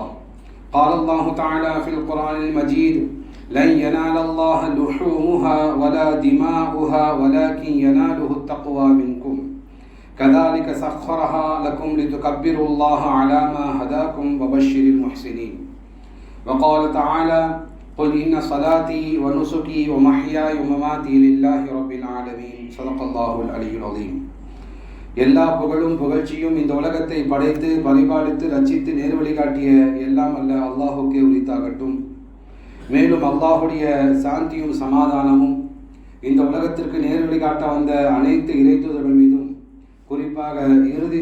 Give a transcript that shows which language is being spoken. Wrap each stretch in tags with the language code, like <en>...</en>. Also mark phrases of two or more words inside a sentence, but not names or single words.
<ar>قال الله تعالى في القرآن المجيد: لن ينال الله لحومها ولا دماؤها ولكن يناله التقوى منكم كذلك سخرها لكم لتكبروا الله على ما هداكم وبشر المحسنين. وقال تعالى: قل إن صلاتي ونسكي ومحياي ومماتي لله رب العالمين. صدق الله العلي العظيم.</ar> <ta>எல்லா புகழும் புகழ்ச்சியும் இந்த உலகத்தை படைத்து பரிபாலித்து ரட்சித்து நேர்வழி காட்டிய எல்லாம் அல்ல அல்லாஹுக்கே உரித்தாகட்டும். மேலும் அல்லாஹுடைய சாந்தியும் சமாதானமும் இந்த உலகத்திற்கு நேர்வழி காட்ட வந்த அனைத்து இறைத்தூதர்கள் மீதும், குறிப்பாக இறுதி</ta>